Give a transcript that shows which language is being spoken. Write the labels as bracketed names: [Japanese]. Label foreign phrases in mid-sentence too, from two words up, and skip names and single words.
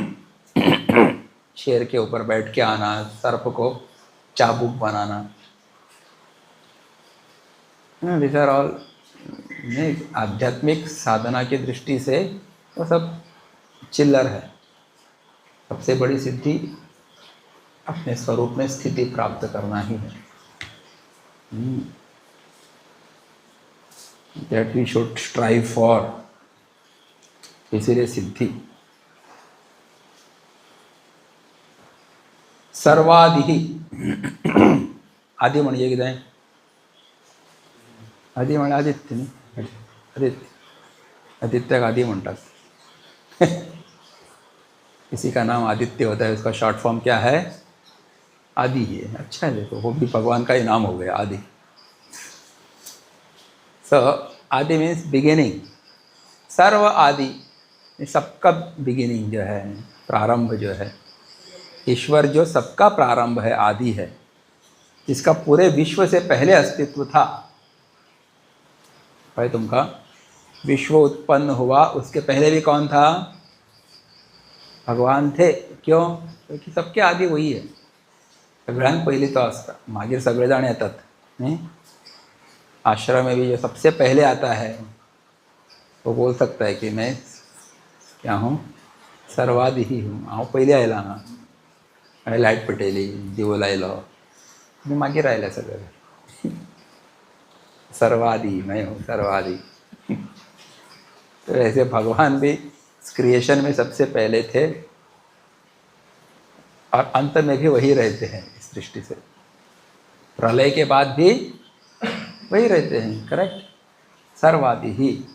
[Hindi] शेर के ऊपर बैठ के आना, सर्प को चाबुक बनाना, [English] this are all [Hindi] आध्यात्मिक साधना की दृष्टि से वो सब चिल्लर है। सबसे बड़ी सिद्धि अपने स्वरूप में स्थिति प्राप्त करना ही है। [English] that we should strive for, [Hindi] इसीलिए सिद्धि। [Konkani] सर्वादि आदि म्हणजे कितें? आदि म्हणजे आदित्य न्ही, आदित्य, आदित्य आदि म्हणतात। [Hindi] किसी का नाम आदित्य होता है, उसका [English] short form [Hindi] क्या है? आदि ही है। अच्छा है, देखो वो भी भगवान का ही नाम हो गया, आदि। [English] so Aadi means beginning. [Hindi] सर्व आदि, सबका बिगिनिंग जो है, प्रारंभ जो है, ईश्वर जो सबका प्रारंभ है, आदि है, जिसका पूरे विश्व से पहले अस्तित्व था। भाई तुमका विश्व उत्पन्न हुआ, उसके पहले भी कौन था? भगवान थे। क्यों? क्योंकि सबके आदि वही है। [Konkani] सगळ्यांत पहिली तो असता, मागीर सगळेजण येतात नहीं? [Hindi] आश्रम में भी जो सबसे पहले आता है वो बोल सकता है कि मैं क्या हूँ? सर्वादि ही हूँ। [Konkani] हांव पयलीं आयला हांगा, हांवें लायट पेटयली, दिवो लायलो, आनी मागीर आयले सगळे। [Hindi] सर्वादि, मैं हूँ सर्वादि। तो ऐसे भगवान भी क्रिएशन में सबसे पहले थे और अंत में भी वही रहते हैं। इस दृष्टि से प्रलय के बाद भी वही रहते हैं। करेक्ट? सर्वादि ही।